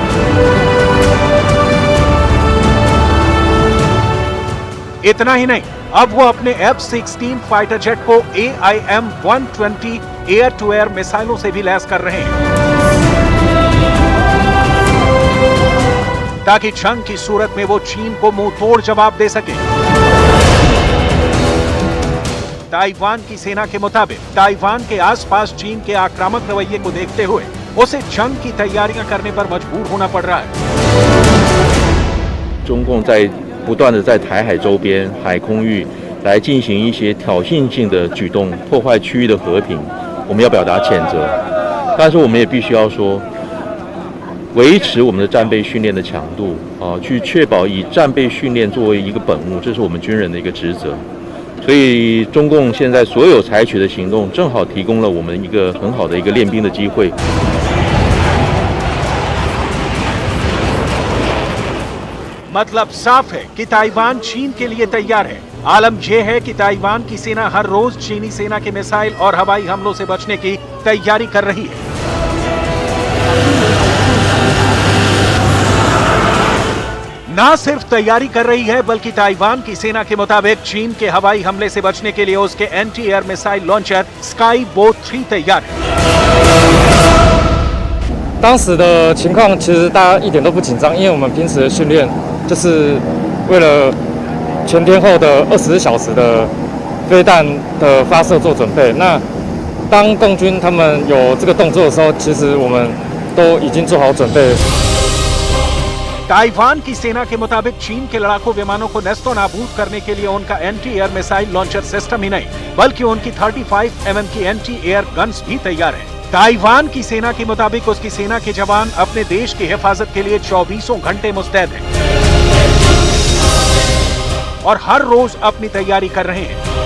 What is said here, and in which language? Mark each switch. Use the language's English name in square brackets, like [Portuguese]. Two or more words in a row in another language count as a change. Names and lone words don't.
[Hindi] इतना ही नहीं, अब वो अपने F-16 [English] fighter jet [Hindi] को AIM-120 [English] air to air [Hindi] मिसाइलों से भी लैस कर रहे हैं ताकि जंग की सूरत में वो चीन को मुंह तोड़ जवाब दे सके। ताइवान की सेना के मुताबिक ताइवान के आसपास चीन के आक्रामक रवैये को देखते हुए उसे जंग की तैयारियां करने पर मजबूर होना पड़ रहा है। [Chinese] 中共在不断的在台海周边海空域来进行一些挑衅性的举动，破坏区域的和平，我们要表达谴责。但是我们也必须要说，维持我们的战备训练的强度去确保以战备训练作为一个本务，这是我们军人的一个职责。所以中共现在所有采取的行动，正好提供了我们一个很好的一个练兵的机会。 [Hindi] मतलब साफ है कि ताइवान चीन के लिए तैयार है। आलम यह है कि ताइवान की सेना हर रोज चीनी सेना के मिसाइल और हवाई हमलों से बचने की तैयारी कर रही है। ना सिर्फ तैयारी कर रही है बल्कि ताइवान की सेना के मुताबिक चीन के हवाई हमले से बचने के लिए उसके [English] anti air missile launcher [Hindi] स्काई बोट 3 तैयार है। [Chinese] 当时的情况其实大家一点都不紧张，因为我们平时的训练就是为了全天候的24小时的飞弹的发射做准备。那当共军他们有这个动作的时候，其实我们都已经做好准备。 [Hindi] ताइवान की सेना के मुताबिक चीन के लड़ाकू विमानों को नेस्तो नाबूद करने के लिए उनका [English] anti air missile launcher system [Hindi] ही नहीं बल्कि उनकी 35 mm की [English] anti air guns [Hindi] भी तैयार हैं। ताइवान की सेना के मुताबिक उसकी सेना के जवान अपने देश की हिफाजत के लिए 24 घंटे मुस्तैद हैं और हर रोज अपनी तैयारी कर रहे हैं।